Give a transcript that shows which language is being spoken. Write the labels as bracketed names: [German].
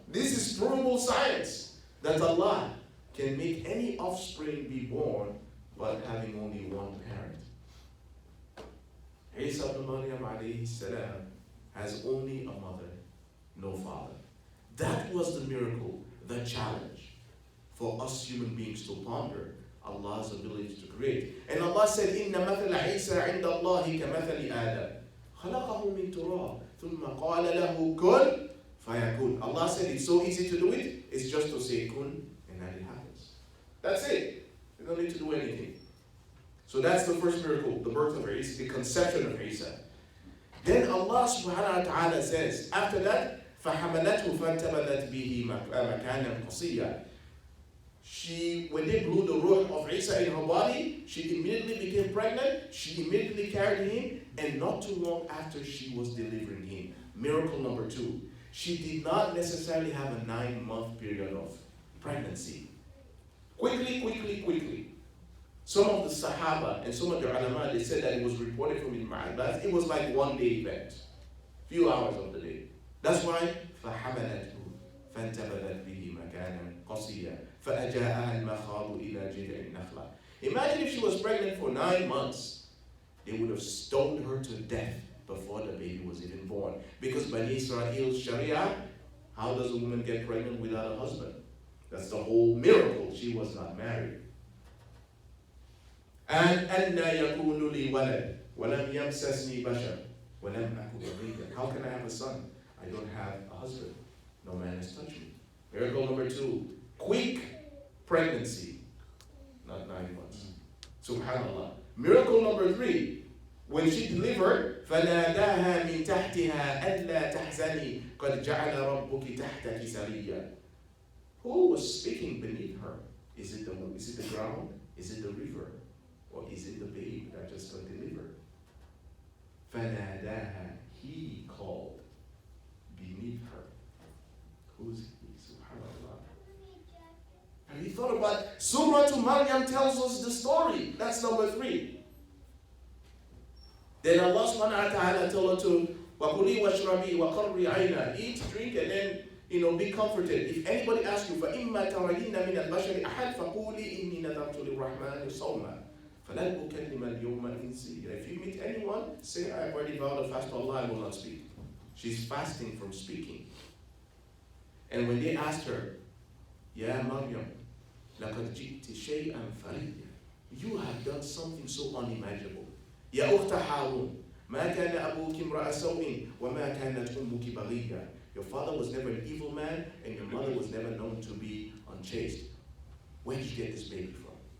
[English] This is provable science that Allah can make any offspring be born but having only one parent. E'saa Ibn Maryam alayhi salam has only a mother, no father. That was the miracle, the challenge for us human beings to ponder Allah's ability to create. And Allah said, [Arabic] إِنَّ مَثَلَ عِيسَى عِنْدَ اللَّهِ كَمَثَلِ آدَمَ خَلَقَهُ مِنْ تُرَابٍ ثُمَّ قَالَ لَهُ كُنْ فَيَكُنْ. [English] Allah said it's so easy to do it. It's just to say kun and then it happens. That's it. You don't need to do anything. So that's the first miracle, the birth of Isa, the conception of Isa. Then Allah subhanahu wa ta'ala says, after that, [Arabic] فَحَمَلَتْهُ فَانْتَبَذَتْ بِهِ مَكَانًا قَصِيًّا. [English] When they blew the ruh of Isa in her body, she immediately became pregnant, she immediately carried him, and not too long after she was delivering him. Miracle number 2. She did not necessarily have a 9-month period of pregnancy. Quickly. Some of the Sahaba and some of the ulama, they said that it was reported from Ibn Abbas. It was like one-day event, few hours of the day. That's why [Arabic] فَحَمَلَتْهُ فَانْتَبَذَتْ بِهِ مَكَانًا قَصِيًّا فَأَجَاءَهَا الْمَخَاضُ إِلَى جِذْعِ النَّخْلَةِ. [English] Imagine if she was pregnant for 9 months. They would have stoned her to death before the baby was even born. Because Bani Israel's Sharia, how does a woman get pregnant without a husband? That's the whole miracle. She was not married. [Arabic] And أَنَّا يَكُونُ لِي وَلَدٍ وَلَمْ يَمْسَسْنِي بَشَرٌ وَلَمْ أَكُ بَغِيًّا. [English] How can I have a son? I don't have a husband. No man has touched me. Miracle number 2. Quick pregnancy. Not 9 months. SubhanAllah. Miracle number 3. When she delivered, [Arabic] فَنَادَاهَا مِنْ تَحْتِهَا أَلَّا تَحْزَنِي قَدْ جَعَلَ رَبُّكِ تَحْتَكِ سَرِيًّا. [English] Who was speaking beneath her? Is it the ground? Is it the river? Or is it the babe that just got delivered? [Arabic] فَنَادَاهَا. [English] He called beneath her. Who's he? SubhanAllah. Have you thought about Surah to Maryam tells us the story. That's number 3. Then Allah subhanahu wa ta'ala told her to [Arabic] وَكُلِي وَاشْرَبِي وَقَرِّي عَيْنَا. [English] Eat, drink, and then be comforted. If anybody asks you, [Arabic] فَإِمَّا تَرَيِنَّ مِنَ الْبَشَرِ أَحَدٍ فَقُولِي إِنِّي نَذَرْتُ لِلرَّحْمَنِ صَوْمًا فَلَنْ أُكَلِّمَ الْيَوْمَ إِنسِيًّا. [English] If you meet anyone, say, I have already vowed a fast to Allah, I will not speak. She's fasting from speaking. And when they asked her, Ya Maryam, [Arabic] لَقَدْ جِئْتِ شَيْئًا فَرِيًّا. [English] You have done something so unimaginable. [Arabic] يا أخت هارون ما كان أبوك امرأ سوء وما كانت أمك بغيا. [English] Your father was never an evil man and your mother was never known to be unchaste. Where did you get this baby from?